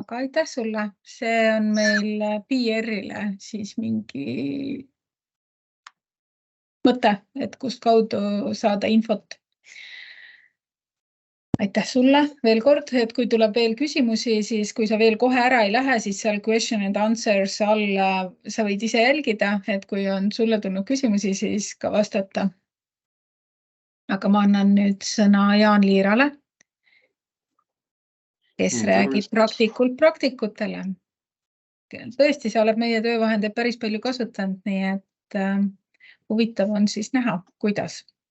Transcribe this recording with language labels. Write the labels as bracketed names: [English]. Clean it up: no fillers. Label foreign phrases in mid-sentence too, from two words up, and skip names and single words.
[Estonian] aga aitäh sulle, see on meil PR-ile siis mingi mõte, et kust kaudu saada infot. Aitäh sulle veel kord, et kui tuleb veel küsimusi, siis kui sa veel kohe ära ei lähe, siis seal [English] question and answers [Estonian] all sa võid ise jälgida, et kui on sulle tulnud küsimusi, siis ka vastata. Aga ma annan nüüd sõna Jaan Liirale, kes räägib praktikult praktikutele. Tõesti, sa oled meie töövahendeid päris palju kasutanud, nii et huvitav on siis näha, kuidas.